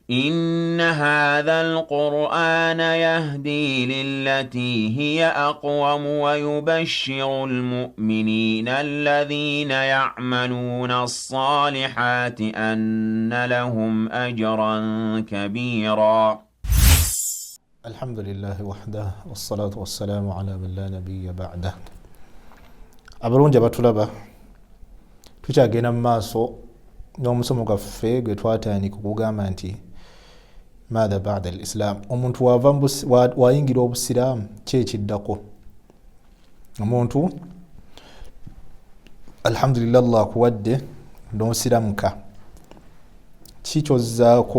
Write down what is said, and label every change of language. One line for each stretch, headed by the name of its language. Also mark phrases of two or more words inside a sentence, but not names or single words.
Arabic: إن هذا القرآن يهدي للتي هي أقوم ويبشر المؤمنين الذين يعملون الصالحات أن لهم أجرا كبيرا. الحمد لله وحده والصلاة والسلام على من لا نبي بعده.
Ganda: abalungi abatulaba tukyagenda mu maaso n'omusomo gwaffe gwe twatandika okugamba nti
Arabic: ماذا بعد الإسلام,
Ganda: omuntu wayingira obusiraamu ki ekiddako. omuntu alhamdulillah Allah akuwadde n'osiramuka ki kyozzaako.